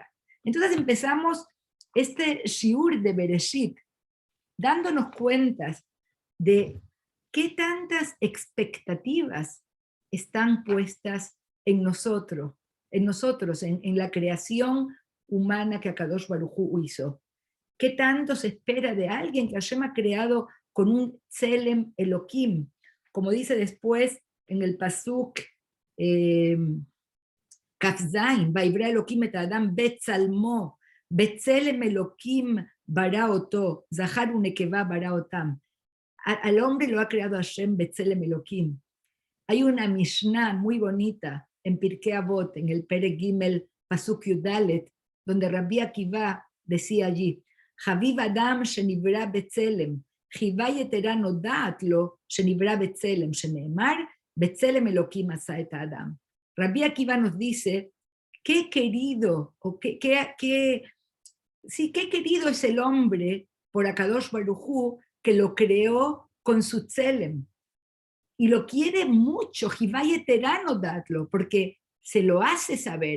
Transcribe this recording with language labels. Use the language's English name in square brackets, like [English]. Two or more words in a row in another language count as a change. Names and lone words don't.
[Spanish] Entonces empezamos este shiur de Bereshit, dándonos cuentas de qué tantas expectativas están puestas en nosotros, en la creación humana que [Hebrew] הקדוש ברוך הוא [Spanish] hizo. ¿Qué tanto se espera de alguien que Hashem ha creado con un [Hebrew] צלם אלוהים? [Spanish] Como dice después en el [Hebrew] פסוק כ"ז, ויברא אלוהים את האדם בצלמו, בצלם אלוהים ברא אותו, זכר ונקבה ברא אותם. [Spanish] Al hombre lo ha creado Hashem [Hebrew] בצלם אלוהים. [Spanish] Hay una Mishnah muy bonita en Pirkei Avot, en el [Hebrew] פרק ג' פסוק י"ד, [Spanish] donde Rabbi Akiva decía allí, [Hebrew] חביב אדם שנברא בצלם, חיבה יתרה נודעת לו שנברא בצלם, שנאמר בצלם אלוהים עשה את האדם. [Spanish] Rabbi Akiva nos dice, qué querido, o qué querido es el hombre por [Hebrew] הקדוש ברוך הוא, [Spanish] que lo creó con su Tselem. Y lo quiere mucho, [Hebrew] חיבה יתרה נודעת לו, [Spanish] porque se lo hace saber.